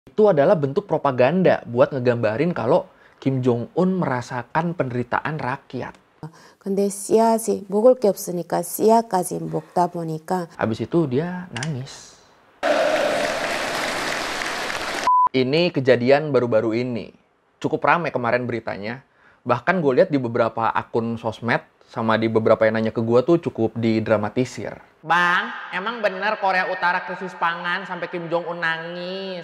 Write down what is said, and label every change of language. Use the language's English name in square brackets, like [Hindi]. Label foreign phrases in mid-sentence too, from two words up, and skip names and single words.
[Indonesian] Itu adalah bentuk propaganda buat ngegambarin kalau Kim Jong-un merasakan penderitaan rakyat. [Korean] 근데 씨앗이 먹을 게 없으니까 씨앗까지 먹다 보니까 [Indonesian] Habis itu dia nangis. Ini kejadian baru-baru ini. Cukup ramai kemarin beritanya. Bahkan gue lihat di beberapa akun sosmed sama di beberapa yang nanya ke gue tuh cukup didramatisir. Bang, emang bener Korea Utara krisis pangan sampai Kim Jong-un nangis?